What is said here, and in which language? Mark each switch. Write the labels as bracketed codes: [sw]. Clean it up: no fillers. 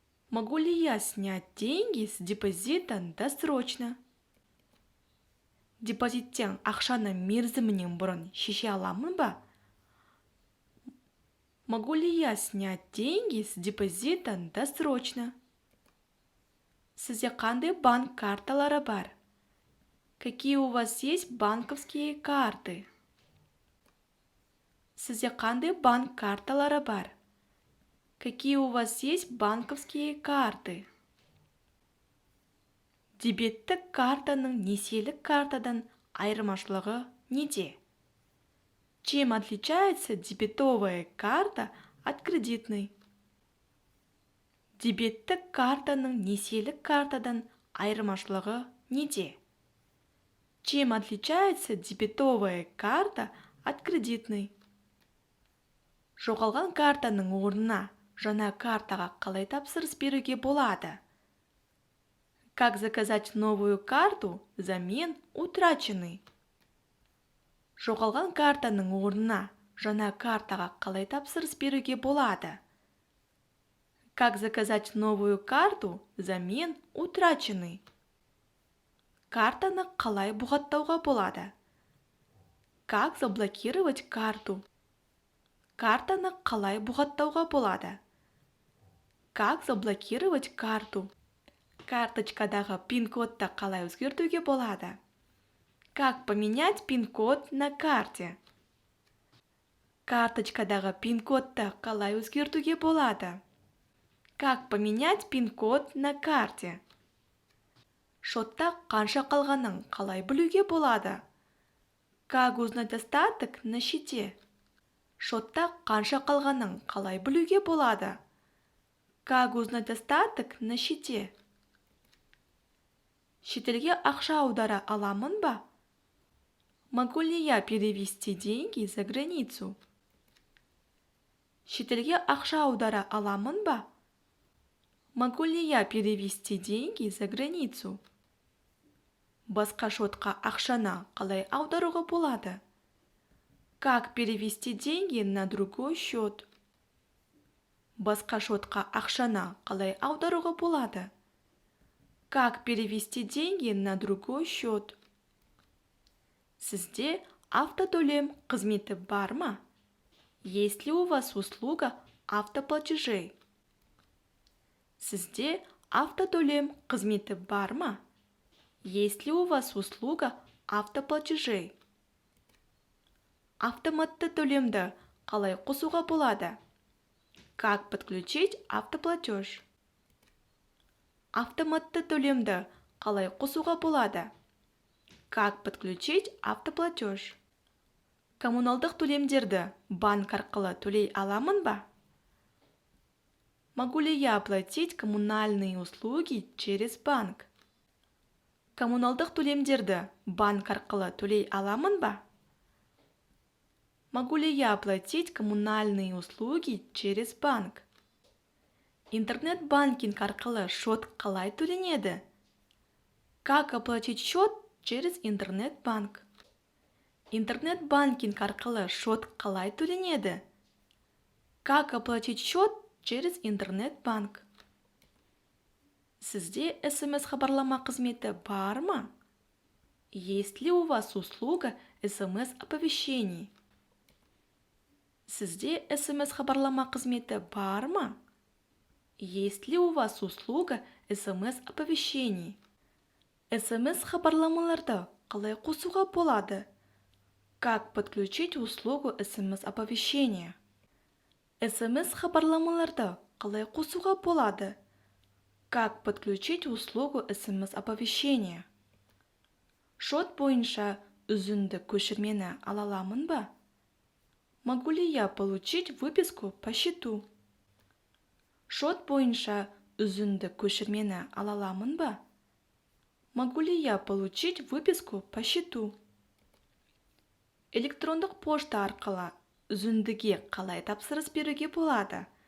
[ru] Могу ли я снять деньги с депозита досрочно? [kk] Депозиттен ақшаны мерзімінен бұрын шеше аламын ба? [ru] Могу ли я снять деньги с депозита досрочно? [kk] Сізде қандай банк карталары бар? [ru] Какие у вас есть банковские карты? [kk] Сізде қандай банк карталары бар? [ru] Какие у вас есть банковские карты? [kk] Дебеттік картаның несиелік картадан айырмашылығы неде? [ru] Чем отличается дебетовая карта от кредитной? [kk] Дебеттік картаның несиелік картадан айырмашылығы неде? [ru] Чем отличается дебетовая карта от кредитной? [kk] Жоғалған картаның орнына жаңа картаға қалай тапсырыс беруге болады? [ru] Как заказать новую карту взамен утраченной? [kk] Жоғалған картаның орнына жаңа картаға қалай тапсырыс беруге болады? [ru] Как заказать новую карту взамен утраченной? [kk] Картаны қалай бұғаттауға болады? [ru] Как заблокировать карту? [kk] Картаны қалай бұғаттауға болады? [ru] Как заблокировать карту? [kk] Карточкадағы пин-кодты қалай өзгертуге болады? [ru] Как поменять пин-код на карте? [kk] Карточкадағы пин-кодты қалай өзгертуге болады? [ru] Как поменять пин-код на карте? [kk] Шотта қанша қалғанын қалай білуге болады? [ru] Как узнать остаток на счете? [kk] Шотта қанша қалғанын қалай білуге болады? [ru] Как узнать остаток на счете? [kk] Шетелге ақша аудара аламын ба? [ru] Могу ли я перевести деньги за границу? [kk] Шетелге ақша аудара аламын ба? [ru] Могу ли я перевести деньги за границу? [kk] Басқа шотқа ақшаны қалай аударуға болады? [ru] Как перевести деньги на другой счет? [kk] Басқа шотқа ақшаны қалай аударуға болады? [ru] Как перевести деньги на другой счет? [kk] Сізде автотөлем қызметі бар ма? [ru] Есть ли у вас услуга автоплатежей? [kk] Сізде автотөлем қызметі бар ма? [ru] Есть ли у вас услуга автоплатежей? [kk] Автоматты төлемді қалай қосуға болады? [ru] Как подключить автоплатеж? [kk] Автоматты төлемді қалай қосуға болады? [ru] Как подключить автоплатеж? [kk] Коммуналдық төлемдерді банк арқылы төлей аламын ба? [ru] Могу ли я оплатить коммунальные услуги через банк? [kk] Коммуналдық төлемдерді банк арқылы төлей аламын ба? [ru] Могу ли я оплатить коммунальные услуги через банк? [kk] Интернет-банкинг арқылы шот қалай төленеді? [ru] Как оплатить счет через интернет-банк? [kk] Интернет-банкинг арқылы шот қалай төленеді? [ru] Как оплатить счет через интернет-банк? [kk] Сізде СМС-хабарлама қызметі бар ма? [ru] Есть ли у вас услуга СМС-оповещений? [kk] Сізде СМС-хабарлама қызметі бар ма? [ru] Есть ли у вас услуга СМС-оповещений? [kk] СМС-хабарламаларды қалай қосуға болады? [ru] Как подключить услугу СМС-оповещения? [kk] СМС-хабарламаларды қалай қосуға болады? [ru] Как подключить услугу СМС-оповещения? [kk] Шот бойынша үзінді көшірмені ала аламын ба? [ru] Могу ли я получить выписку по счету? [kk] Шот бойынша үзінді көшірмені ала аламын ба? [ru] Могу ли я получить выписку по счету? [kk] Электрондық пошта арқылы үзіндіге қалай тапсырыс беруге болады?